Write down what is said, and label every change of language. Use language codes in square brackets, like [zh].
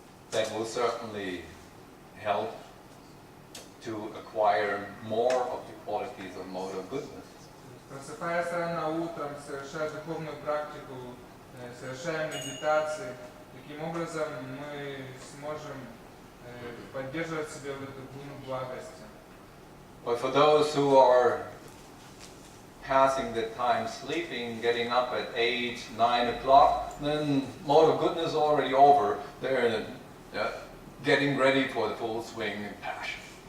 [en] That will certainly help to acquire more of the qualities of mode of goodness. [ru] Просыпаясь рано утром, совершая духовную практику, совершая медитации, таким образом мы сможем поддерживать в себе вот эту гуну благости. [en] But for those who are passing the time sleeping, getting up at 8, 9 o'clock, then mode of goodness is already over. They're getting ready for the full swing and passion.